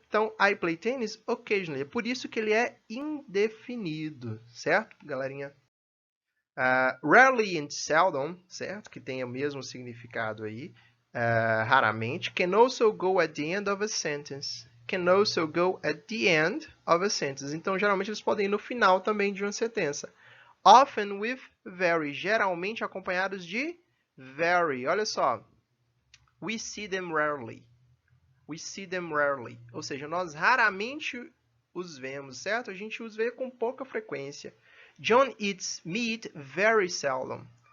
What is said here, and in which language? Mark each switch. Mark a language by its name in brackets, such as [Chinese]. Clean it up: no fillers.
[Portuguese] Então, I play tennis occasionally. É por isso que ele é indefinido, certo, galerinha? Rarely and seldom, certo? Que tem o mesmo significado aí. Raramente. [English] Can also go at the end of a sentence. Can also go at the end of a sentence. [Portuguese] Então, geralmente, eles podem ir no final também de uma sentença. Often with very. Geralmente acompanhados de very. Olha só. [English] We see them rarely. We see them rarely. [Portuguese] Ou seja, nós raramente os vemos, certo? A gente os vê com pouca frequência. [English] John eats meat very seldom.